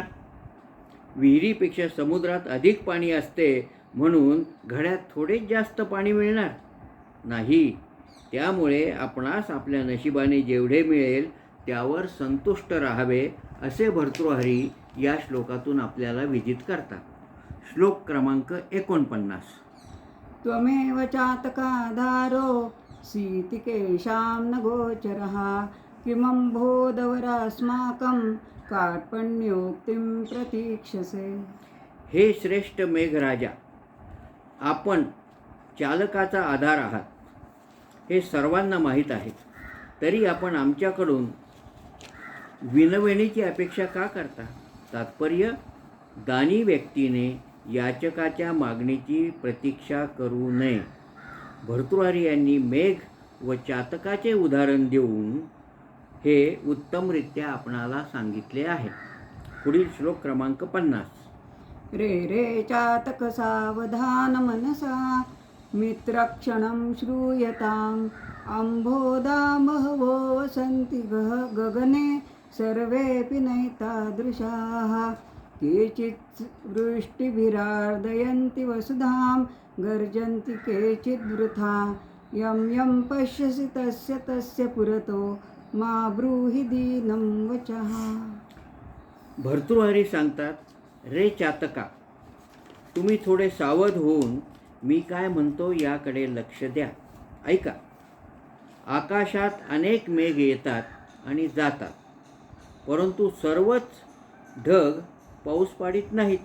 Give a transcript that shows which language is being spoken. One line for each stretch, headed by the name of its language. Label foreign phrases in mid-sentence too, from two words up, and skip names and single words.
Marathi: विहिरीपेक्षा समुद्रात अधिक पाणी असते म्हणून घड्यात थोडेच जास्त पाणी मिळणार नाही. त्यामुळे आपणास आपल्या नशिबाने जेवढे मिळेल त्यावर संतुष्ट राहावे असे भर्तृहरी या श्लोकातून आपल्याला विदित करतात. श्लोक क्रमांक 49.
Sanskrit: त्वमेव चातकाधारो सीतिकेशां न गोचरः किमम्भोदवरास्माकं कार्पण्योक्तिं प्रतीक्षसे.
Marathi: हे श्रेष्ठ मेघराजा, आपण चालकाचा आधार आहात हे सर्वांना माहीत आहे. तरी आपण आमच्याकडून विनवणीची अपेक्षा का करता? तात्पर्य, दानी व्यक्तीने याचकाच्या मागणीची प्रतीक्षा करू नये. भर्तृहरी यांनी मेघ व चातकाचे उदाहरण देऊन हे उत्तमरित्या आपणाला सांगितले आहे. पुढील श्लोक क्रमांक 50.
Sanskrit: रे रे चातक सावधान मनसा मित्रक्षणं श्रूयताम् अम्भोदा बहवो वसन्ति गगने सर्वेऽपि नैतादृशाः केचित् वृष्टिभिरार्दयन्ति वसुधां गर्जन्ति केचिद् वृथा यं यं पश्यसि तस्य तस्य पुरतो मा ब्रूहि दीनं वचः.
Marathi: भर्तृहरी सांगतात, रे चातका, तुम्ही थोडे सावध होऊन मी काय म्हणतो याकडे लक्ष द्या. ऐका. आकाशात अनेक मेघ येतात आणि जातात, परंतु सर्वच ढग पाऊस पाडित नाहीत.